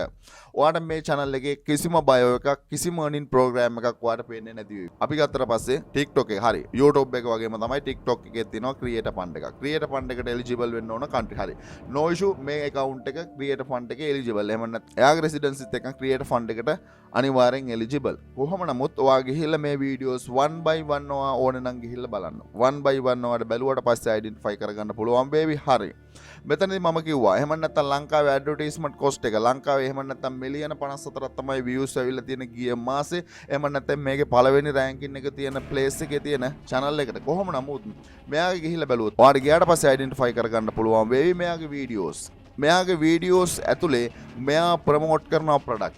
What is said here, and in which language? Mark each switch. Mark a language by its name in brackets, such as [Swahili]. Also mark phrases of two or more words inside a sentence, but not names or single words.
[Sinhala] ඔයාට මේ channel එකේ කිසිම bio එකක් කිසිම [English] earning program [Sinhala] එකක් ඔයාට පේන්නේ නැති වෙයි. අපි ගත්තට පස්සේ TikTok එක හරි. YouTube එක වගේම තමයි TikTok එකේ තියෙනවා [English] creator fund [Sinhala] එකක්. [English] creator fund [Sinhala] එකට eligible වෙන්න ඕන country හරි. [English] no issue [Sinhala] මේ account එක [English] creator fund [Sinhala] එකේ eligible. එහෙම නැත්නම් එයාගේ residency එක්ක [English] creator fund [Sinhala] එකට අනිවාර්යෙන් eligible. කොහොම නමුත් ඔයා ගිහිල්ලා මේ [English] videos one by one [Sinhala] ඔයා ඕනේ නම් ගිහිල්ලා බලන්න. [English] one by one [Sinhala] ඔයාට බැලුවට පස්සේ identify කරගන්න පුළුවන් වේවි. හරි. මෙතනදී මම කිව්වා එහෙම නැත්නම් ලංකාවේ [English] advertisement cost [Sinhala] එක ලංකාවේ එහෙම නැත්නම් මිලියන 54ක් තමයි views ඇවිල්ලා තියෙන ගිය මාසේ. එහෙම නැත්නම් මේකේ පළවෙනි ranking එක තියෙන place එකේ තියෙන channel එකට. කොහොම නමුත් මෙයාගේ ගිහිල්ලා බැලුවොත් ඔයාට ගියාට පස්සේ identify කරගන්න පුළුවන් වේවි මෙයාගේ videos මෙයාගේ වීඩියෝස් ඇතුලේ මෙයා ප්‍රමෝට් කරනවා ප්‍රොඩක්ට්.